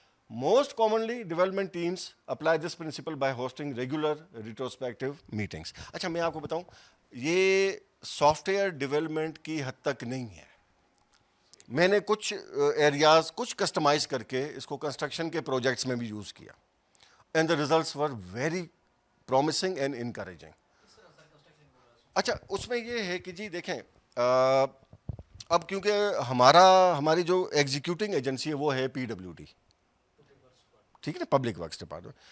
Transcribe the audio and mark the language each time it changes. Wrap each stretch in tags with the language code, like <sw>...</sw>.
<en>Most commonly development teams apply this principle by hosting regular retrospective meetings.</en> <ur>اچھا میں آپ کو بتاؤں یہ سافٹ ویئر ڈیولپمنٹ کی حد تک نہیں ہے. میں نے کچھ ایریاز کچھ کسٹمائز کر کے اس کو کنسٹرکشن کے پروجیکٹس میں بھی یوز کیا.</ur> <en>And the results were very promising and encouraging.</en> <ur>اچھا اس میں یہ ہے کہ جی دیکھیں اب کیونکہ ہماری جو ایگزیکیوٹنگ ایجنسی ہے وہ ہے PWD. ٹھیک ہے نا, پبلک ورکس ڈپارٹمنٹ.</ur>